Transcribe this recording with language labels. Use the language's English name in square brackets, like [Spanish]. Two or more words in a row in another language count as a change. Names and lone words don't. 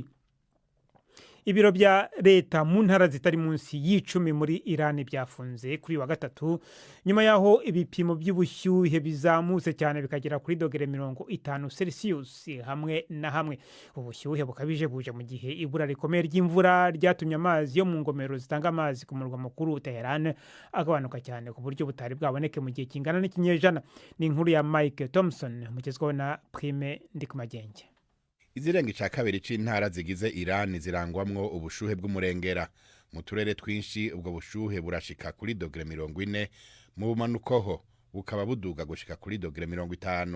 [Kinyarwanda] Ibiro bya leta mu ntara zitari munsi y'10 muri Iran byafunze kuri wa gatatu nyuma yaho ibipimo by'ubushyuhe bizamutse cyane bikagera kuri dogere 50 Celsius hamwe na hamwe. Ubushyuhe bukabije buje mu gihe ibura rikomeye ry'imvura ryatumye amazi yo mu ngomero zitanga amazi ku murwa mukuru Tehran agabanuka cyane ku buryo butari bwaboneke mu gihe kingana n'ikinyejana. Ni inkuru ya Mike Thompson mugezweho na Prime Ndikumagenge. [Rundi] Izirenga ca kabiri c'intara zigize Iran zirangwamwo ubushuhe bw'umurengera. Mu turere twinshi ubwo bushuhe burashika kuri dogere 40, mu bumanukoho bukaba buduga gushika kuri dogere 50.